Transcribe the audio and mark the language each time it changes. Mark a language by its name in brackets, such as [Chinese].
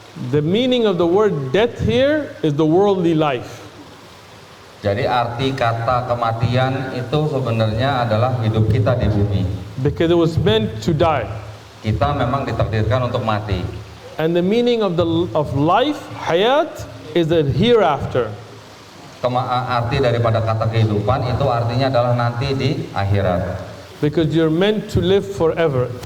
[English] the meaning of the word death here is the worldly life. [Indonesian] jadi arti kata kematian itu sebenarnya adalah hidup kita di bumi. [English] Because it was meant to die. [Indonesian] Kita memang ditakdirkan untuk mati. [English] And the meaning of life, hayat, is the hereafter. [Indonesian] Arti daripada kata kehidupan itu artinya adalah nanti di akhirat. [English] Because you're meant to live forever.